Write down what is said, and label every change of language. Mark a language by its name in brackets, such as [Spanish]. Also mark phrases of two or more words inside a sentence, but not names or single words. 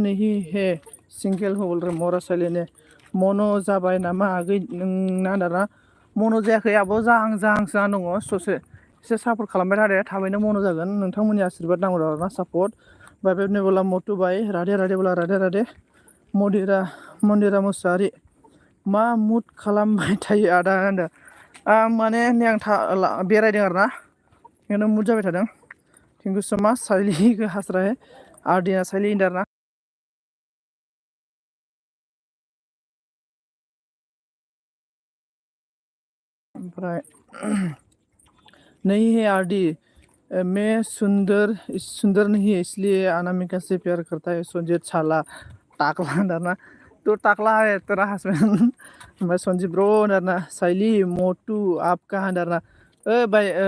[Hindi] नहीं है सिंगल हो बोल रहे मरा साइली ने [Bodo] मनो जाबाय नामा आगै नोंना दाना मनो जायाखै आब' जाहां दङ ससे एसे सापर्ट खालामबाय थादो थाबैनो मनो जागोन नोंथांमोननि आशीर्बाद नांगौ आरोना सापर्ट बाय बेबने बोला मोटू बाय राधे राधे बोला राधे राधे मन्दिरा मुसाहारि मा मुद खालामबाय थायो आदा होनदों माने नै आं बेरायदों आरोना बेयावनो मुद जाबाय थादों [English] thank you so much [Bodo] साइलिखौ हास्राहे आर्दिना साइलि होनदों आरोना [Hindi] ओमफ्राय नहीं है आरडी मैं सुंदर नहीं है इसलिए अनामिका से प्यार करता है संजीत छाला टाकला होनदारना तो टाकला है तेरा हस्बैंड ओमफ्राय संजीत ब्रो होनदारना साइली मोटू आपका होनदारना भाई